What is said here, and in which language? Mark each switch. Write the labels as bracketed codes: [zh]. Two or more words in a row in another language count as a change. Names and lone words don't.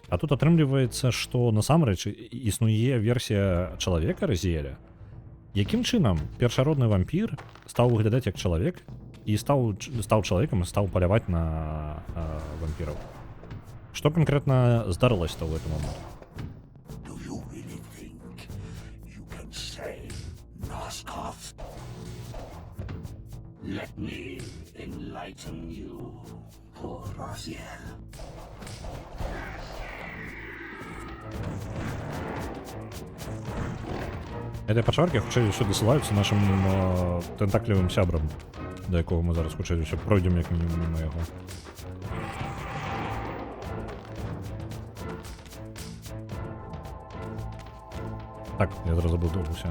[be] А тут атрымліваецца, што насамрэч існуе версія чалавека Разіэля. Якім чынам першародны вампір стаў выглядаць як чалавек і стаў чалавекам і стаў паляваць на вампіраў? Што канкрэтна здарылася ў гэты момант? [en] Nosgoth. Let me enlighten you, poor Raziel. [be] Гэтыя пачваркі хутчэй ўсё дасылаюцца нашым тэнтаклевым сябрам, да якога мы зараз хутчэй ўсё пройдзем як мінімум міма яго. Так, я зараз забудуўся.